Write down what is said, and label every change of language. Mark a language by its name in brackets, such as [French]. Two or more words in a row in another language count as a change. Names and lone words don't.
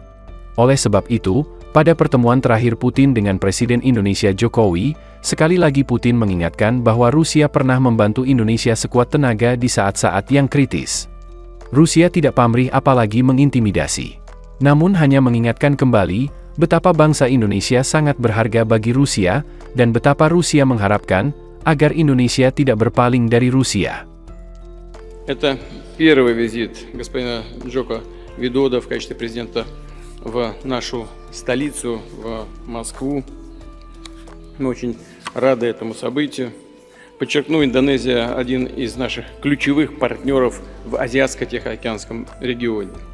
[Indonesian] Oleh sebab itu, pada pertemuan terakhir Putin dengan Presiden Indonesia Jokowi, sekali lagi Putin mengingatkan bahwa Rusia pernah membantu Indonesia sekuat tenaga di saat-saat yang kritis. Rusia tidak pamrih apalagi mengintimidasi. Namun hanya mengingatkan kembali betapa bangsa Indonesia sangat berharga bagi Rusia, dan betapa Rusia mengharapkan agar Indonesia tidak berpaling dari Rusia. [Russian] Это первый визит господина Джоко Видодо в качестве президента в нашу столицу, в Москву. Мы очень рады этому событию. Подчеркну, Индонезия – один из наших ключевых партнеров в Азиатско-Тихоокеанском регионе.